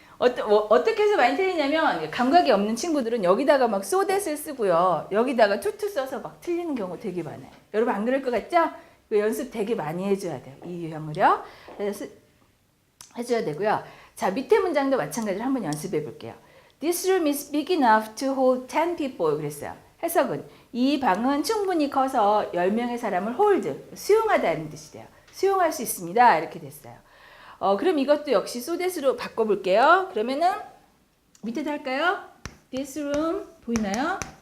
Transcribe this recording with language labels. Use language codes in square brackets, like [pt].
[ko] 어떻게 해서 많이 틀리냐면 감각이 없는 친구들은 여기다가 막 so that을 쓰고요. 여기다가 to 써서 막 틀리는 경우 되게 많아요. 여러분 안 그럴 것 같죠? 그 연습 되게 많이 해줘야 돼요. 이 유형을요. 그래서 해줘야 되고요. 자, 밑에 문장도 마찬가지로 한번 연습해 볼게요. [en] This room is big enough to hold 10 people. [ko] 그랬어요. 해석은 이 방은 충분히 커서 10명의 사람을 hold, 수용하다는 뜻이 돼요. 수용할 수 있습니다. 이렇게 됐어요. 그럼 이것도 역시 so that으로 바꿔볼게요. 그러면은 밑에도 할까요? [en] This room [ko] 보이나요?